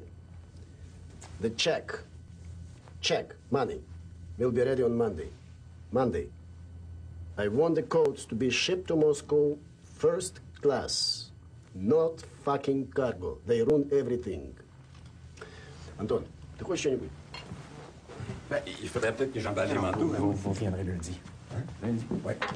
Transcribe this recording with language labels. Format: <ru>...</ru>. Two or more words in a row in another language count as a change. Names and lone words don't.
<en>The check, money, will be ready on Monday. I want the coats to be shipped to Moscow first class, not fucking cargo. They ruin everything. Anton,</en> <ru>ты хочешь что-нибудь?</ru> <fr>Ben, il faudrait peut-être que j'emballe les manteaux. Vous viendrez lundi. Hein? Lundi? Oui.</fr>